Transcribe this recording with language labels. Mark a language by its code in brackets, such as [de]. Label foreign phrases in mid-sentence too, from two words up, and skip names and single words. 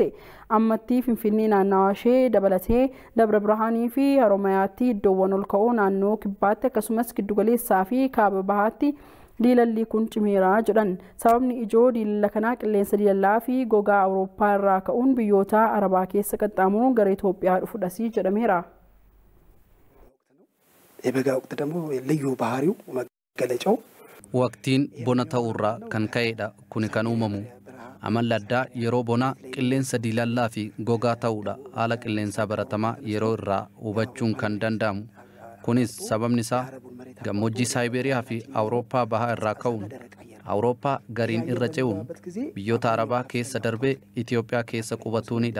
[om] Ammatti Finfinnee naannawaa ishee dabalatee Dabra Birhaanii fi Haromayaatti iddoowwan ol ka'oo naannoo kibbaatti akkasumas giddugaleessaa fi kaaba bahaatti diilalli kun cimeera jedhan. Sababni ijoo diilalla kanaa qilleensa diilallaa fi gogaa Awurooppaa irraa ka'uun biyyoota Arabaa keessa qaxxaamuruun gara Itoophiyaa dhufudhas jedhameera. [am] የበጋ ወቅት ደግሞ ልዩ ባህሪው መገለጫው [om] waqtiin bona ta'urraa kan ka'edha. Kuni kan uumamu amalli addaa yeroo bonaa qilleensa diilallaa fi gogaa ta'uudha. Haala qilleensaa baratamaa yeroo irraa hubachuun kan danda'amu. Kunis sababni isaa gammoojjii Saayiberiyaa fi Awurooppaa bahaa irraa ka'uun Awurooppaa gariin irra ce'uun biyyoota Arabaa keessa darbee Itoophiyaa keessa qubatuunidha.